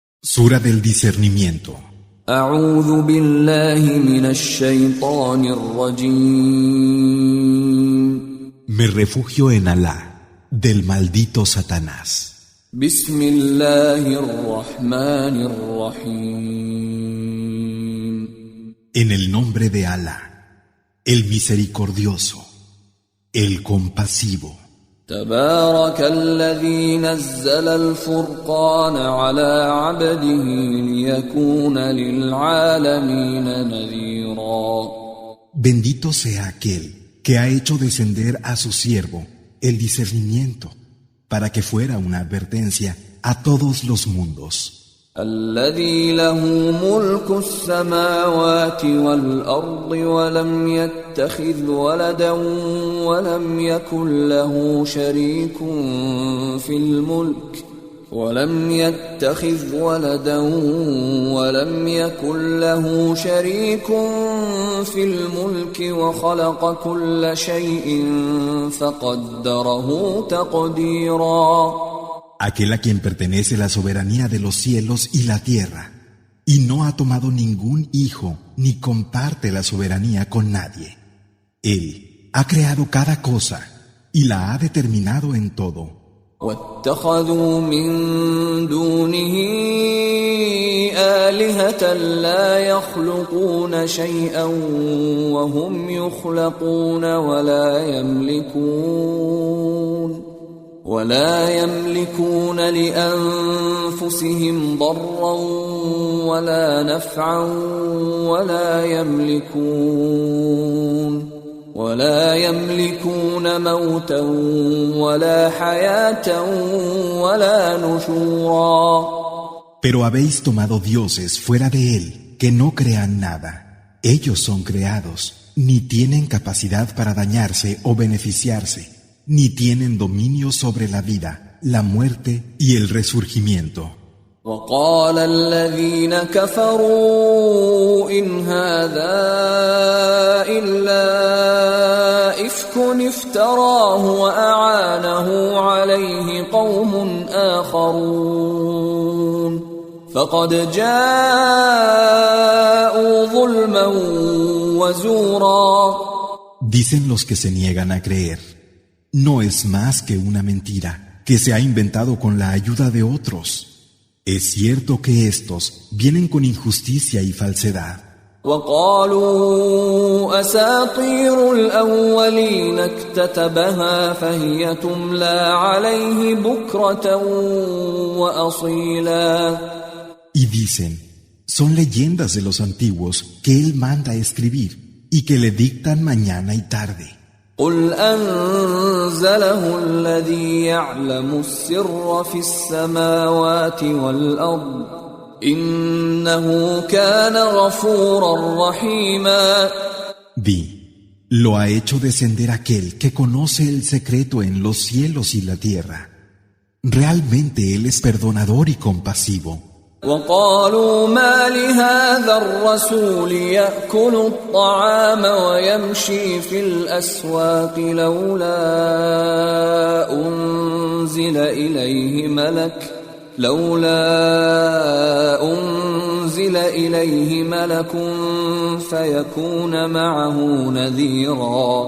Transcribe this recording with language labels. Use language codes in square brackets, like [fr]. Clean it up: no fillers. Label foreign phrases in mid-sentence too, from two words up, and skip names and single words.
[es] Sura del discernimiento. [ar] أعوذ بالله من الشيطان الرجيم. [es] Me refugio en Alá, del maldito Satanás. [ar] بسم الله الرحمن الرحيم. [es] En el nombre de Alá, el misericordioso, el compasivo. [ar] تبارك الذي نزل الفرقان على عبده ليكون للعالمين نذيرا. [es] Bendito sea aquel que ha hecho descender a su siervo el discernimiento para que fuera una advertencia a todos los mundos. [ar] الذي له ملك السماوات والأرض ولم يتخذ ولدا ولم يكن له شريك في الملك وخلق كل شيء فقدره تقديرا. [es] Aquel a quien pertenece la soberanía de los cielos y la tierra, y no ha tomado ningún hijo ni comparte la soberanía con nadie. Él ha creado cada cosa y la ha determinado en todo. [ar] واتخذوا من دونه آلهة لا يخلقون شيئا وهم يخلقون ولا يملكون لأنفسهم ضرا ولا نفعا ولا يملكون موتا ولا حياة ولا نشورا. [es] Pero habéis tomado dioses fuera de él que no crean nada. Ellos son creados, ni tienen capacidad para dañarse o beneficiarse, ni tienen dominio sobre la vida, la muerte y el resurgimiento. [ar] وقال الذين كفروا إن هذا إلا إفك افتراه وأعانه عليه قوم آخرون فقد جاءوا ظلما وزورا. [es] Dicen los que se niegan a creer, no es más que una mentira que se ha inventado con la ayuda de otros. Es cierto que estos vienen con injusticia y falsedad. [ar] وقالوا أساطير الأولين اكتتبها فهي تملى عليه بكرة وأصيلا. [es] Y dicen, son leyendas de los antiguos que él manda a escribir y que le dictan mañana y tarde. [ar] قل أنزله الذي يعلم السر في السماوات والأرض إنه كان غفورا رحيما. [es] Di, lo ha hecho descender aquel que conoce el secreto en los cielos y la tierra. Realmente él es perdonador y compasivo. [ar] وقالوا ما لهذا الرسول يأكل الطعام ويمشي في الأسواق لولا أنزل إليه ملك فيكون معه نذيرا.